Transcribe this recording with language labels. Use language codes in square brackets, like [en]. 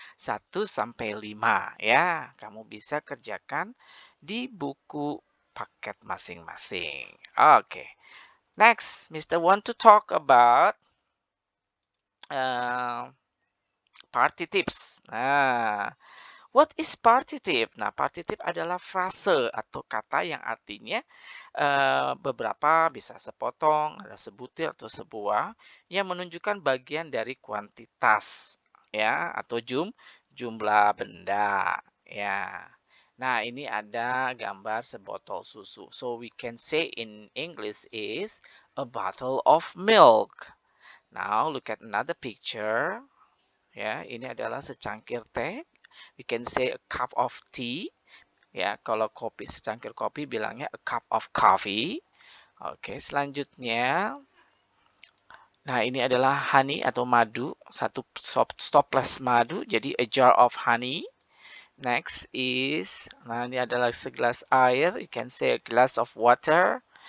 [id] 1 sampai 5 ya. Kamu bisa kerjakan di buku paket masing-masing. Oke. [en] Next, Mister want to talk about uh, party tips. Nah, what is partitive? [id] Nah, partitive adalah frase atau kata yang artinya beberapa bisa sepotong, ada sebutir atau sebuah yang menunjukkan bagian dari kuantitas ya atau jumlah benda ya. Nah, ini ada gambar sebotol susu. [en] So we can say in English is a bottle of milk. Now look at another picture. [id] Ya, ini adalah secangkir teh. [en] We can say a cup of tea. [id] Ya, kalau kopi secangkir kopi bilangnya [en] a cup of coffee. [id] Oke, selanjutnya. Nah, ini adalah honey atau madu. Satu stoples madu. Jadi [en] a jar of honey. Next is, [id] nah ini adalah segelas air. [en] You can say a glass of water.